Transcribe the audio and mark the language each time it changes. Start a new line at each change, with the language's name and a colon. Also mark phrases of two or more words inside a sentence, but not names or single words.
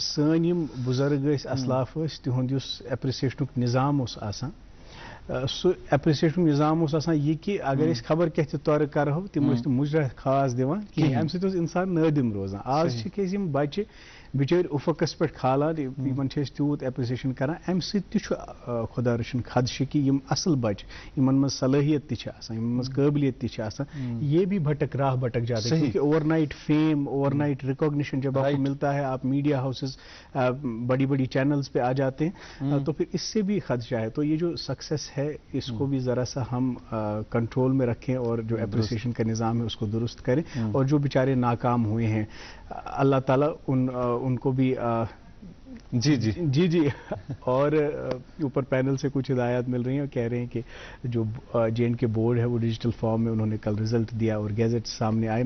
Kashmiri: سٲنۍ یِم بُزرگ ٲسۍ, اسلاف ٲسۍ, تِہُنٛد یُس ایپرِسیشنُک نظام اوس آسان, سُہ ایپرِسیشنُک نظام اوس آسان یہِ کہِ اگر أسۍ خبر کیٛاہ تہِ تورٕ کرہو تِم ٲسۍ نہٕ مُجرا خاص دِوان کِہیٖنۍ. امہِ سۭتۍ اوس اِنسان نٲدِم روزان. آز چھِ أسۍ یِم بچہِ بِچٲرۍ اُفقس پٮ۪ٹھ کھالان, یِمن چھِ أسۍ تیوٗت ایپرِسیشن کران, امہِ سۭتۍ تہِ چھُ خۄدا رٔچھِنۍ خدشہِ کہِ یِم اصل بچہِ, یِمن منٛز صلٲحیت تہِ چھِ آسان, یِمن منٛز قٲبلیت تہِ چھِ آسان,
Urdu: یہ بھی راہ بھٹک جاتے ہیں. کیونکہ
English: overnight fame, overnight recognition
Urdu: جب آپ کو ملتا ہے, آپ
English: media houses
Urdu: بڑی بڑی چینلز پہ آ جاتے ہیں, تو پھر اس سے بھی خدشہ ہے. تو یہ جو سکسیس ہے اس کو بھی ذرا سا ہم کنٹرول میں رکھیں, اور جو ایپریسیشن کا نظام ہے اس کو درست کریں, اور جو بیچارے ناکام ہوئے ہیں اللہ تعالیٰ ان کو بھی جی اور اوپر پینل سے کچھ ہدایات مل رہی ہیں اور کہہ رہے ہیں کہ جو JNK بورڈ ہے وہ
English: digital form
Urdu: میں انہوں نے کل رزلٹ دیا اور گیزٹ سامنے آئے.